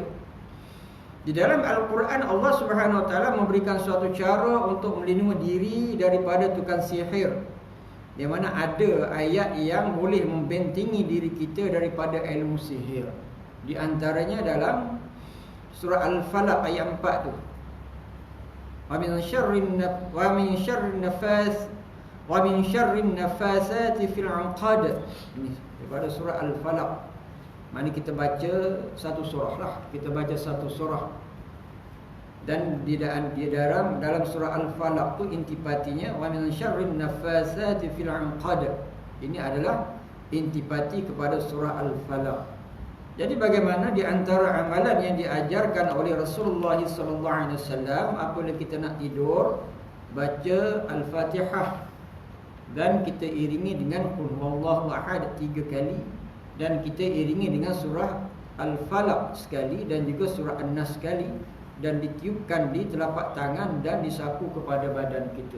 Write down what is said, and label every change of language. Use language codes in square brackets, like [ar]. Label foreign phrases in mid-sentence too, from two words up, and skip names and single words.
[ms] Di dalam Al-Quran, Allah [ar] سبحانه وتعالى [ms] memberikan suatu cara untuk melindungi diri daripada tukang sihir, di mana ada ayat yang boleh membentengi diri kita daripada ilmu sihir. Di antaranya dalam surah Al-Falaq ayat 4 tu. [ar] ومن شر النفاثات في العقد. [ms] Ini daripada surah Al-Falaq. Mari kita baca satu surah lah. Kita baca satu surah. Dan di dalam surah Al-Falaq tu intipatinya [ar] ومن شر النفاثات في العقد. [ms] Ini adalah intipati kepada surah Al-Falaq. Jadi bagaimana di antara amalan yang diajarkan oleh Rasulullah SAW apabila kita nak tidur, baca Al-Fatihah dan kita iringi dengan [ar] قل هو الله أحد [ms] 3 kali, dan kita iringi dengan surah Al-Falaq sekali dan juga surah An-Nas sekali, dan ditiupkan di telapak tangan dan disapu kepada badan kita.